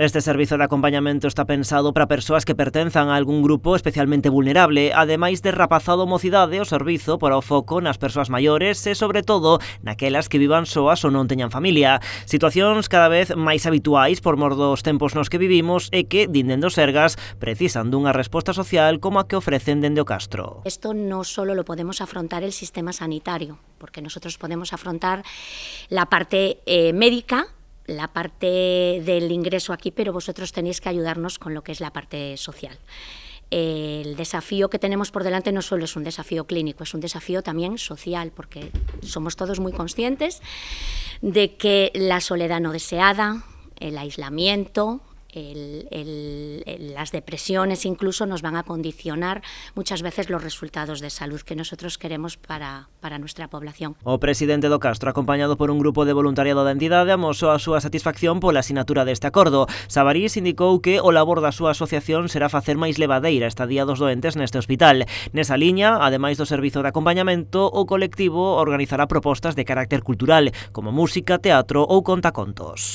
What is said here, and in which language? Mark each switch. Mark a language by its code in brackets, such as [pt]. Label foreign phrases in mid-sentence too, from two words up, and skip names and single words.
[gl] Este servizo de acompañamento está pensado para persoas que pertenzan a algún grupo especialmente vulnerable, ademais de rapazado mocidade, o servizo porá o foco nas persoas maiores e, sobre todo, naquelas que vivan soas ou non teñan familia. Situacións cada vez máis habituais por mor dos tempos nos que vivimos e que, dinden do Sergas, precisan dunha resposta social como a que ofrecen dende o Castro. [es] Esto no solo lo podemos afrontar el sistema sanitario, porque nosotros podemos afrontar la parte médica, la parte del ingreso aquí, pero vosotros tenéis que ayudarnos con lo que es la parte social. El desafío que tenemos por delante no solo es un desafío clínico, es un desafío también social, porque somos todos muy conscientes de que la soledad no deseada, el aislamiento, las depresiones incluso nos van a condicionar muchas veces los resultados de salud que nosotros queremos para nuestra población. [gl] O presidente do Castro, acompañado por un grupo de voluntariado da entidade, amosou a súa satisfacción pola asinatura deste acordo. Sabarís indicou que o labor da súa asociación será facer máis levadeira a estadía dos doentes neste hospital. Nesa liña, ademais do servizo de acompañamento, o colectivo organizará propostas de carácter cultural, como música, teatro ou contacontos.